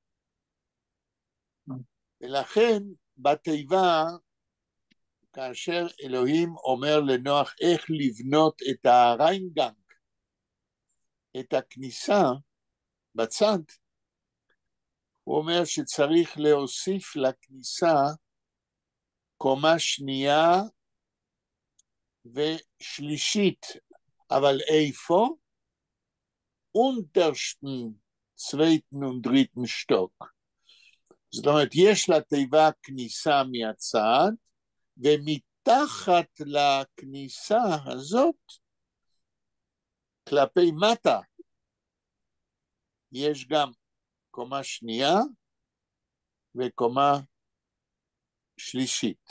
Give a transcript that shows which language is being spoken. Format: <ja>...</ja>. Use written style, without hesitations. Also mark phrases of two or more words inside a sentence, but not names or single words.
<he>ולכן בתיבה, כאשר אלוהים אומר לנוח איך לבנות את הריינגנג, את הכניסה בצד, הוא אומר שצריך להוסיף לכניסה קומה שנייה ושלישית, אבל איפה?</he> <yi>untersten zweiten und dritten Stock.</yi> <he>זאת אומרת, יש לתיבה כניסה מהצד, ומתחת לכניסה הזאת, כלפי מטה, יש גם קומה שנייה וקומה שלישית.</he>